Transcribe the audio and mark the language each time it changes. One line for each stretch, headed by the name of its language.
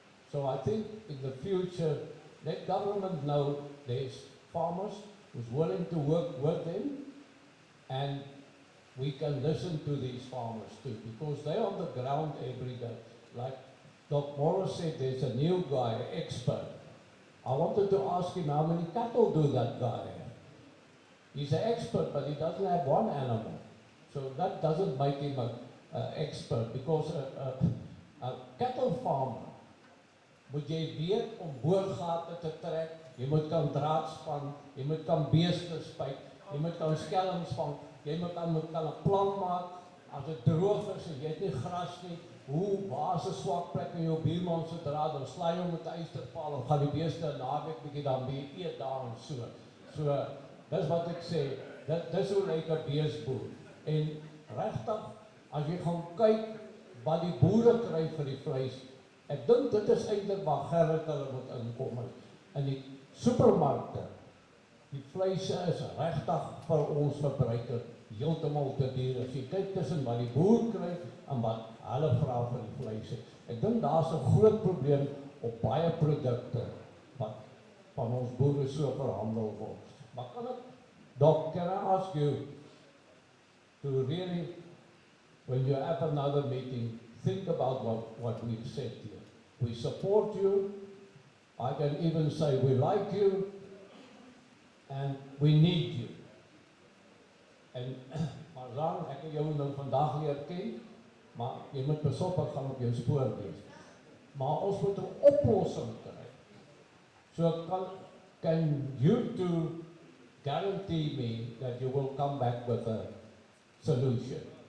English: So I think in the future, let government know there's farmers who's willing to work with them, and we can listen to these farmers too, because they're on the ground every day. Like Doc Morris said, there's a new guy, expert. I wanted to ask him how many cattle do that guy have? He's an expert, but he doesn't have one animal. So that doesn't make him an expert, because a cattle farmer,
Afrikaans: moet jy weet om boorgate te trek, jy moet kan draad span, jy moet kan beeste spuit, jy moet kan skelms vang, jy moet kan 'n plan maak, as dit droog is en jy het nie gras nie, waar is 'n swak plek in jou buurman se draad, dan slaai hom met 'n ysterpaal en gaan die beeste 'n naweek bietjie dan weer eet daar en so. So, dis wat ek sê, dis hoe lyk 'n beesboer. En regtig, as jy gaan kyk wat die boere kry vir die vleis, ek dink dit is eintlik waar Gerrit hulle moet inkom. In die supermarkte, die vleise is regtig vir ons verbruiker heeltemal te duur. As jy kyk tussen wat die boer kry en wat hulle vra vir die vleise. Ek dink daar's 'n groot probleem op baie produkte wat van ons boere so verhandel word. Maar kan ek,
English: Doc, can I ask you to really, when you have another meeting, think about what we've said here. We support you. I can even say we like you and we need you.
Afrikaans: En Marzan, ek het jou nou vandag leer ken, maar jy moet besop gaan op jou spoor wees. maar ons moet 'n oplossing kry.
English: So can you two guarantee me that you will come back with a solution?